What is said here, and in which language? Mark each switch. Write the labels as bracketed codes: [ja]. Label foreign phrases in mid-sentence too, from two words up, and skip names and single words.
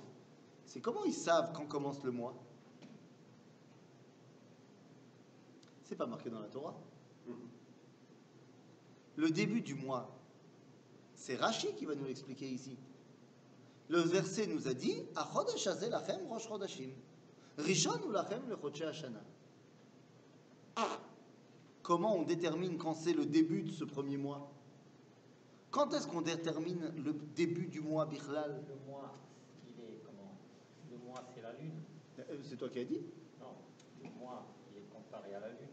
[fr] C'est comment ils savent quand commence le mois. C'est pas marqué dans la Torah. Le début du mois, c'est Rashi qui va nous l'expliquer ici. Le verset nous a dit [he] החודש הזה לכם ראש חודשים ראשון הוא לכם לחודשי השנה. [fr] Comment on détermine quand c'est le début de ce premier mois? Quand est-ce qu'on détermine le début du mois Bichlal? Le mois, il est comment? Le mois, c'est la lune. C'est toi qui as dit? Non, le mois, il est quand comparé à la Lune.